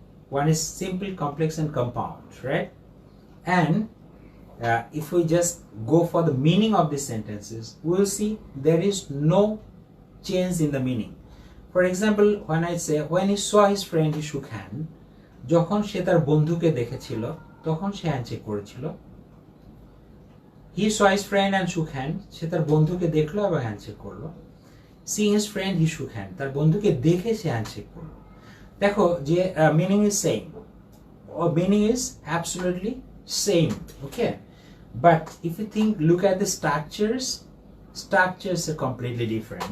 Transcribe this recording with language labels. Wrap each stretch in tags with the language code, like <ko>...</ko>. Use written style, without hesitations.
<en>One is simple, complex, and compound, right? And if we just go for the meaning of these sentences, we will see there is no change in the meaning. For example, when I say, when he saw his friend, he shook hand.</en> <bn>যখন সে তার বন্ধুকে দেখেছিল, তখন সে handshake করেছিল.</bn> <en>He saw his friend and shook hand.</en> <bn>সে তার বন্ধুকে দেখলো এবং হ্যান্ডশেক করলো.</bn> <en>Seeing his friend, he shook hand.</en> <bn>তার বন্ধুকে দেখে সে হ্যান্ডশেক করলো. দেখো যে</bn> <en>meaning is same. Or meaning is absolutely same. Okay. But if you look at the structures are completely different.</en>